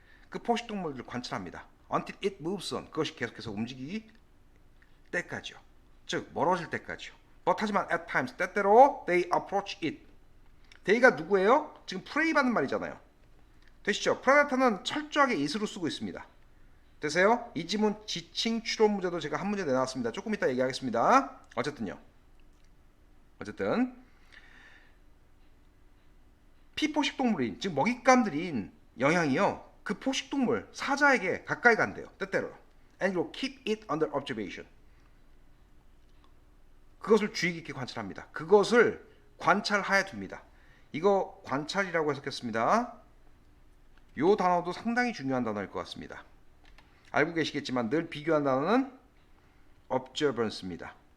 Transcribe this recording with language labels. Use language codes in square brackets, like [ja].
[ko] 그 포식동물들을 관찰합니다. [en] until it moves on. [ko] 그것이 계속해서 움직이기 때까지요. 즉 멀어질 때까지요. [en] but [ko] 하지만 [en] at times [ko] 때때로 [en] they approach it. [ko] they가 누구예요? 지금 prey 받는 말이잖아요. 되시죠? predator는 철저하게 it으로 쓰고 있습니다. 되세요? 이 지문 지칭 추론 문제도 제가 한 문제 내놨습니다. 조금 이따 얘기하겠습니다. 어쨌든 피포식동물인 즉 먹잇감들인 영양이요 그 포식동물 사자에게 가까이 간대요. 때때로. [en] And you keep it under observation. [ko] 그것을 주의 깊게 관찰합니다. 그것을 관찰하에 둡니다. 이거 관찰이라고 해석했습니다. 이 단어도 상당히 중요한 단어일 것 같습니다. 알고 계시겠지만 늘 비교한 단어는 observance입니다.